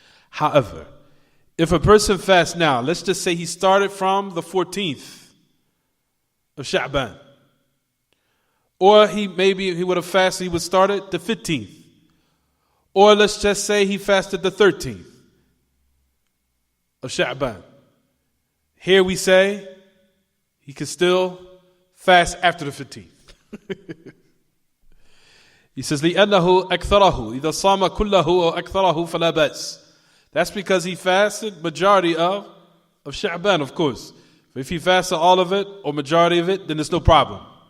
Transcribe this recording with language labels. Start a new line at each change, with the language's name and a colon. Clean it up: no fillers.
English: However, if a person fasts now, let's just say he started from the 14th of Sha'ban, or he would have fasted, he would start at the 15th, or let's just say he fasted the 13th of Sha'ban. Here we say he can still fast after the 15th. He says,
Arabic: لِأَنَّهُ أَكْثَرَهُ إِذَا صَامَ كُلَّهُ أَوْ أَكْثَرَهُ فَلَا بَأْسَ.
English: That's because he fasted majority of Sha'ban, of course. But if he fasted all of it or majority of it, then there's no problem.